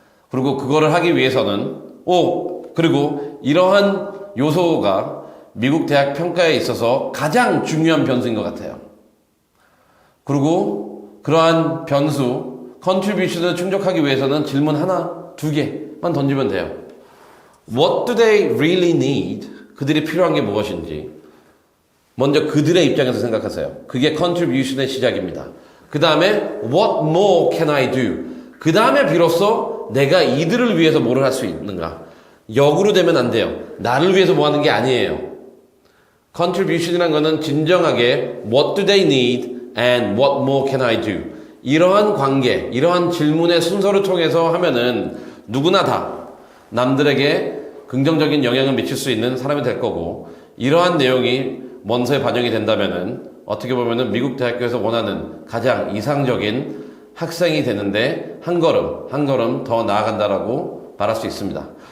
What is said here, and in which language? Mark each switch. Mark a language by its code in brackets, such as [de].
[ko] 그리고 그거를 하기 위해서는 그리고 이러한 요소가 미국 대학 평가에 있어서 가장 중요한 변수인 것 같아요. 그리고 그러한 변수 컨트리뷰션을 충족하기 위해서는 질문 하나, 두 개만 던지면 돼요. [en] What do they really need? [ko] 그들이 필요한 게 무엇인지 먼저 그들의 입장에서 생각하세요. 그게 contribution의 시작입니다. 그 다음에 [en] what more can I do? [ko] 그 다음에 비로소 내가 이들을 위해서 뭐를 할 수 있는가? 역으로 되면 안 돼요. 나를 위해서 뭐 하는 게 아니에요. [en] contribution이라는 [ko] 거는 진정하게 [en] what do they need and what more can I do? [ko] 이러한 관계, 이러한 질문의 순서를 통해서 하면은 누구나 다 남들에게 긍정적인 영향을 미칠 수 있는 사람이 될 거고 이러한 내용이 원서에 반영이 된다면은 어떻게 보면은 미국 대학교에서 원하는 가장 이상적인 학생이 되는데 한 걸음 더 나아간다라고 말할 수 있습니다.